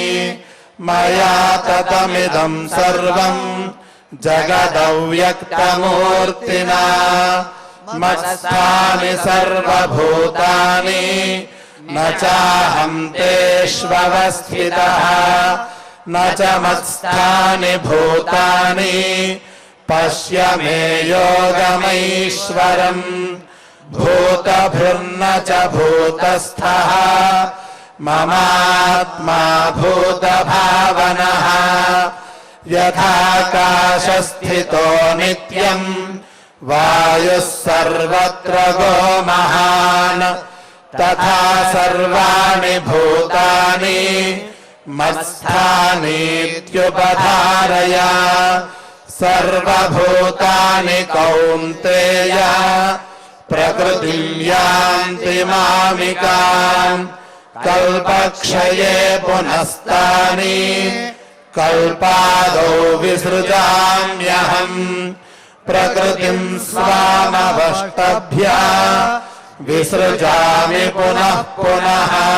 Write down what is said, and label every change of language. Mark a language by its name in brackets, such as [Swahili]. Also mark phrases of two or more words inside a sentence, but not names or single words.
[Sanskrit] మయా తతమిదం సర్వం జగదవ్యక్తమూర్తినా మత్స్థాని సర్వభూతాని న చాహం తేష్వస్థితః న చ మత్స్థాని భూతాని పశ్య మే యోగమైశ్వరం. భూతభృన్న చ భూతస్థః మమాత్మా భూతభావనః यथाकाशस्थितो नित्यम् वायुः सर्वत्र गो महान् तथा सर्वाणि भूतानि मत्स्थानीत्युपधारय सर्वभूतानि कौन्तेय प्रकृतिं यान्ति मामिकाम् कल्पक्षये पुनस्तानि कल्पादौ विसृजाम्यहम् प्रकृतिं स्वामवष्टभ्य विसृजामि पुनः पुनः